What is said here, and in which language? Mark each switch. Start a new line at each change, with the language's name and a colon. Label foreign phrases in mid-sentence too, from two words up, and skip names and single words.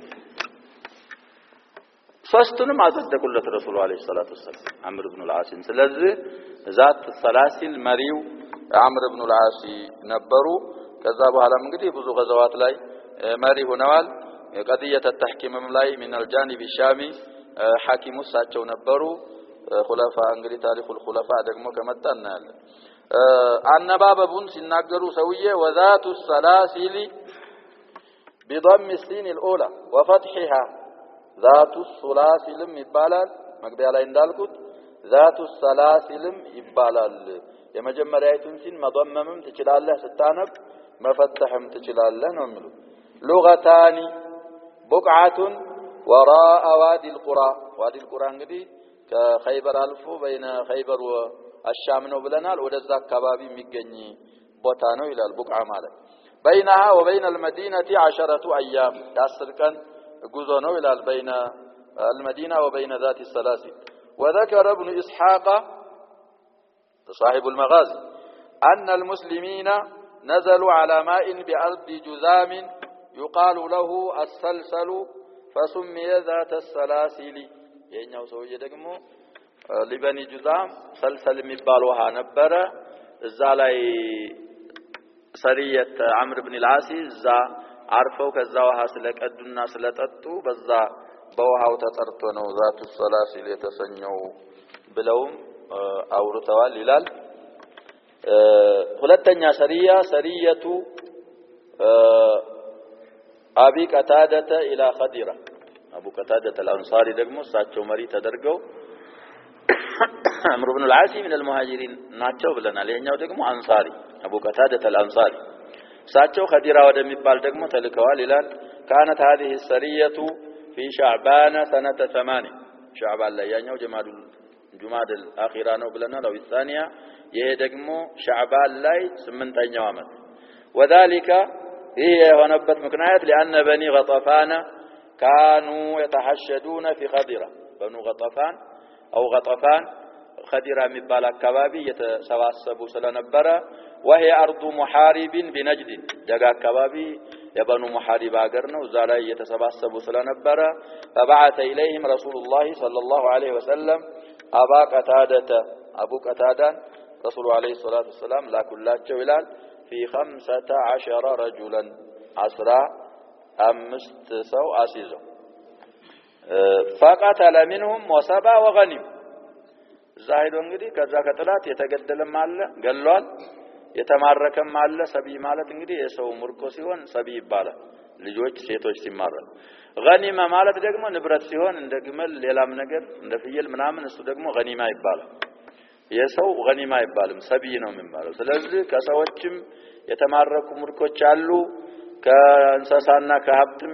Amharic: ሶስቱንም አጸደቁለት
Arabic: رسول عليه الصلاة وسلم
Amharic: አምር ኢብኑ አልዓስ ስለዚህ ዛት ሰላሲል መሪው አምር ኢብኑ አልዓስ ነበሩ ከዛ በኋላም እንግዲህ ብዙ ገዛዋት ላይ መሪ ሆነዋል
Arabic: قضية التحكيم
Amharic: ላይ
Arabic: من الجانب الشامي
Amharic: ሐኪሙ ሳቸው ነበሩ ኹለፋ እንግዲህ ታሪኹል ኹለፋ ደግሞ ከመጣና ያለ አነባበቡን ሲናገሩ ሰውዬ ወዛቱ ሰላሲል
Arabic: بضم السين الاولى وفتحها ذات الثلاثل
Amharic: ይባላል መግቢያ ላይ እንዳልኩት ذات الثلاثل ይባላል የመጀመሪያይቱን ሲን መضመምም ትችላለህ ስታነብ መፈተህም ትችላለህ ነው የሚሉት
Arabic: لغتان بقعه وراء وادي القرى
Amharic: እንግዲህ ከኸይበር አልፎ
Arabic: بين خيبر والشام
Amharic: ነው ብለናል ወደዛ አካባቢ የሚገኝ ቦታ ነው ይላል ቡቅዓ ማለት بينها
Arabic: وبين المدينه 10 ايام
Amharic: 10 ቀን ጉዞ ነው ይላል
Arabic: بين المدينه وبين ذات السلاسل وذكر ابن اسحاق صاحب المغازي ان المسلمين نزلوا على ماء بأرض جذام يقال له السلسل فسمي ذات السلاسل
Amharic: የኛው ሰውዬ ደግሞ ሊበኒ ጁዛም ሰልሰል የሚባል ውሃ ነበረ እዛ ላይ ሰሪየት አምር ኢብኑ አልዓስ እዛ አርፈው ከዛ ውሃ ስለቀዱና ስለጠጡ በዛ በውሃው ተጠርቶ ነው ዛቱ ሰላሲል የተሰኘው ብለውም አውርተዋል ይላል ሁለተኛ
Arabic: سرية أبي قتادة إلى خضرة
Amharic: አቡ ቀታደተ አልአንሳሪ ደግሞ እሳቸው መሪ ተደርገው አምር ኢብኑ አልዓስ
Arabic: من المهاجرين
Amharic: ናቸው ብለናል የኛው ደግሞ አንሳሪ አቡ ቀታደተ አልአንሳሪ እሳቸው ኸዲራ ወደሚባል ደግሞ ተልከዋል ይላል
Arabic: كانت هذه السريه في شعبان سنه 8
Amharic: شعبان ላይ ያኛው ጀማዱል ጁማደል አኺራ ነው ብለናል አው الثانية ይሄ ደግሞ ሻዕባን ላይ 8ኛው አመት وذلك ይሄ የሆነበት ምክንያት
Arabic: لأن بني غطفان كانوا يتحشدون في خضرة بنو غطفان أو غطفان خضرة
Amharic: የሚባል አካባቢ የተሰባሰቡ ስለነበረ
Arabic: وهي أرض محارب بنجد
Amharic: ደጋ አካባቢ የበኑ ሙሐሪብ ሀገር ነው እዛ ላይ የተሰባሰቡ ስለነበረ
Arabic: فبعث إليهم رسول الله صلى الله عليه وسلم أبا قتادة أبو قتادة رسول عليه الصلاة والسلام
Amharic: ላኩላቸው ይላል
Arabic: في 15 رجلا
Amharic: 15 ሰው አስይዘው
Arabic: فقتل منهم وسبى وغنم
Amharic: ዛይዶ እንግዲህ ከዛ ከጥላት የተገደለም አለ ገሏል የተማረከም አለ ሰቢ ማለት እንግዲህ የሰው ምርኮ ሲሆን ሰቢ ይባላል ልጆች ሴቶች ሲማረኩ ገኒማ ማለት ደግሞ ንብረት ሲሆን እንደ ግመል ሌላም ነገር እንደ ፍየል ምናምን እሱ ደግሞ ገኒማ ይባላል የሰው ገኒማ ይባልም ሰቢ ነው የሚባለው ስለዚህ ከሰዎችም የተማረኩ ምርኮች አሉ ከእንስሳና ከሀብትም